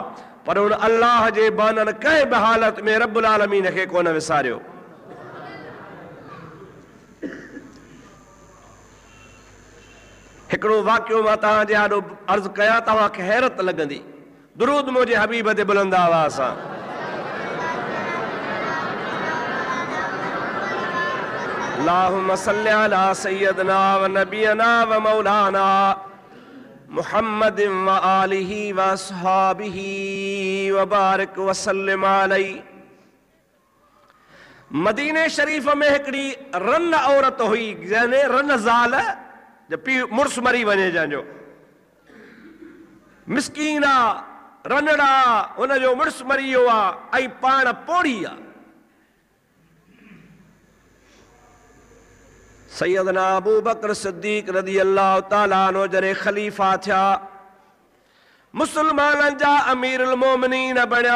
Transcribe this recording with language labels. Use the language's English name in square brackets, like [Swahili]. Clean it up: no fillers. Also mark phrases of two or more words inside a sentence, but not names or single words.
[Sindhi] पर हुन अल्लाह जे बाननि कंहिं बि हालत में [Arabic] رب العالمين [Sindhi] खे कोन विसारियो। हिकिड़ो वाक़ियो मां तव्हांजे आॾो अर्ज़ु कयां, तव्हांखे हैरत लॻंदी। दुरूद मुंहिंजे हबीब ते बुलंद आवाज़ सां। [Arabic] اللهم صل على سيدنا و نبينا و مولانا محمد و آله و أصحابه و بارك و سلم عليه. [Sindhi] मदीने शरीफ में हिकिड़ी रन औरत हुई, यानी रन ज़ाल, जब पी मुड़ुस मरी वञे जंहिंजो, मिसकीन आहे, रनड़ा, हुनजो मुड़ुस मरी वियो आहे ऐं पाण पोड़ी आहे। सैयदना अबू बकर सिद्दीक [Arabic] رضي الله تعالى عنه [Sindhi] जॾहिं ख़लीफ़ा थिया, मुसलमाननि जा [Arabic] أمير المؤمنين [Sindhi] बणिया।